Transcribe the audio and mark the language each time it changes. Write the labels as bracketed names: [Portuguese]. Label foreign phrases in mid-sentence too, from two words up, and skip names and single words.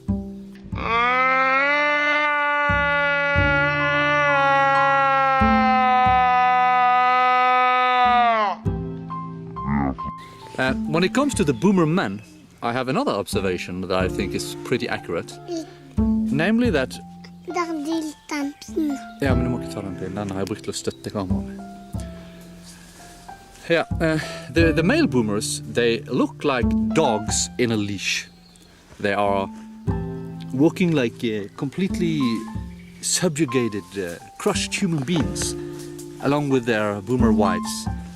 [English] When it comes to the boomer men, I have another observation that I think is pretty accurate. Namely that... [Norwegian] Ja, men du må ikke ta den til. Den har jeg brukt til å støtte kameraet. [English] Yeah, the male boomers, they look like dogs in a leash. They are walking like completely subjugated, crushed human beings, along with their boomer wives.